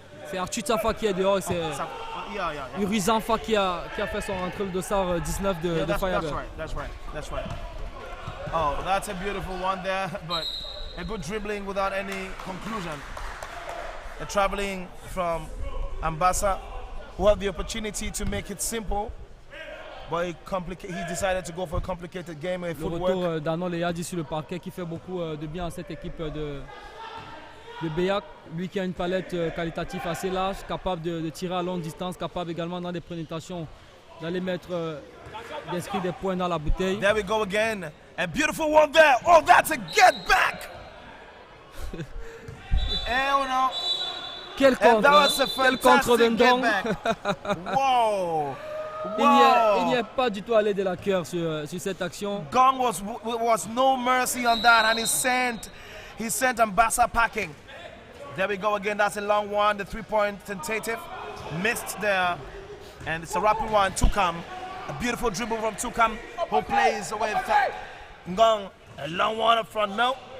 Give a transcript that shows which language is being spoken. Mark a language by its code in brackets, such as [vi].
[fr] C'est Archie Zamfak qui est dehors. C'est Uri Zamfak qui a fait son rentrée le dossard 19 de Firebird. [en] That's right. Oh, that's a beautiful one there, but a good dribbling without any conclusion. They're traveling from Ambassa, who had the opportunity to make it simple, but he decided to go for a complicated game with footwork. [fr] Le retour d'Arnold Eyadi sur le parquet qui fait beaucoup de bien à cette équipe de BEAC. Lui qui a une palette qualitative assez large, capable de tirer à longue distance, capable également dans des pénétrations d'aller mettre d'inscrire des points dans la bouteille. [en] There we go again. A beautiful one there. Oh, that's a get back. Oh no. [fr] Quel contre d'un don. Wow. Il n'y est pas du tout allé de la cœur sur cette action. [en] Gong was no mercy on that, and he sent Ambassa packing. There we go again. That's a long one. The 3-point tentative missed there, and it's a rapid one. Toucam, a beautiful dribble from Toucam, who plays with Gong. A long one up front. No.